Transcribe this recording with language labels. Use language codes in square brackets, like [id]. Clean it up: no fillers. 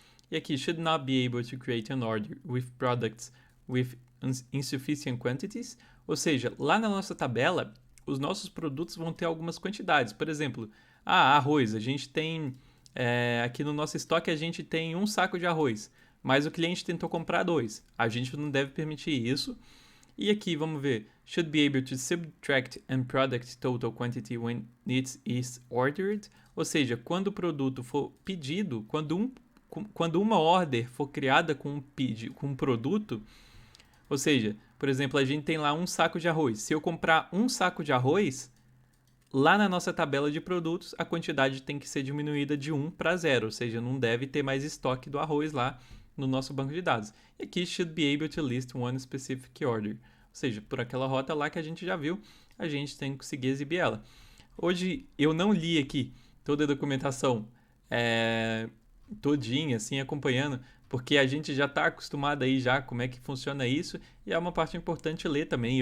[pt] E aqui, [en] should not be able to create an order with products with insufficient quantities, [pt] ou seja, lá na nossa tabela, os nossos produtos vão ter algumas quantidades. Por exemplo, arroz, a gente tem... aqui no nosso estoque a gente tem 1 saco de arroz, mas o cliente tentou comprar 2. A gente não deve permitir isso. E aqui, vamos ver, [en] should be able to subtract and product total quantity when it is ordered. [pt] Ou seja, quando o produto for pedido, quando uma order for criada com um produto, ou seja, por exemplo, a gente tem lá 1 saco de arroz. Se eu comprar 1 saco de arroz, lá na nossa tabela de produtos, a quantidade tem que ser diminuída de 1 para 0, ou seja, não deve ter mais estoque do arroz lá no nosso banco de dados. E aqui, [en] should be able to list one specific order. [pt] Ou seja, por aquela rota lá que a gente já viu, a gente tem que conseguir exibir ela. Hoje, eu não li aqui toda a documentação todinha, assim, acompanhando, porque a gente já está acostumado aí já como é que funciona isso, e é uma parte importante ler também.